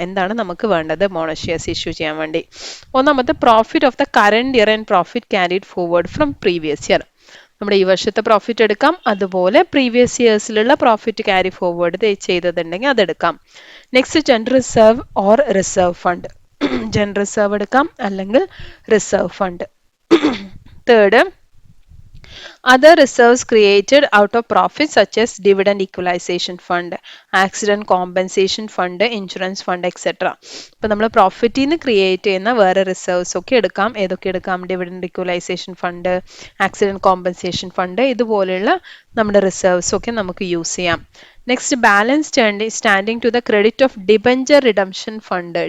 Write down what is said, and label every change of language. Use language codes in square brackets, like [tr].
[ml] എന്താണ് നമുക്ക് വേണ്ടത് ബോണസ് ഷെയർസ് ഇഷ്യൂ ചെയ്യാൻ വേണ്ടി? [en] ഒന്നാമത്തെ profit of the current year and profit carried forward from previous year. [ml] നമ്മുടെ ഈ വർഷത്തെ പ്രോഫിറ്റ് എടുക്കാം, അതുപോലെ previous ഇയേഴ്സിലുള്ള profit carry forward ചെയ്തതുണ്ടെങ്കിൽ അതെടുക്കാം. [en] Next, general reserve or reserve fund. General reserve [ml] എടുക്കാം അല്ലെങ്കിൽ [en] Reserve fund. Third, other reserves created out of profits such as dividend equalization fund, accident compensation fund, insurance fund, etc. [ml] ഇപ്പോൾ നമ്മൾ പ്രോഫിറ്റിൽ നിന്ന് create ചെയ്യുന്ന വേറെ reserves ഒക്കെ എടുക്കാം. ഏതൊക്കെ എടുക്കാം? Dividend equalisation fund, accident compensation fund, ഇതുപോലെയുള്ള നമ്മുടെ റിസർവ്സ് ഒക്കെ നമുക്ക് യൂസ് ചെയ്യാം. [en] Next, balance standing to the credit of debenture redemption fund.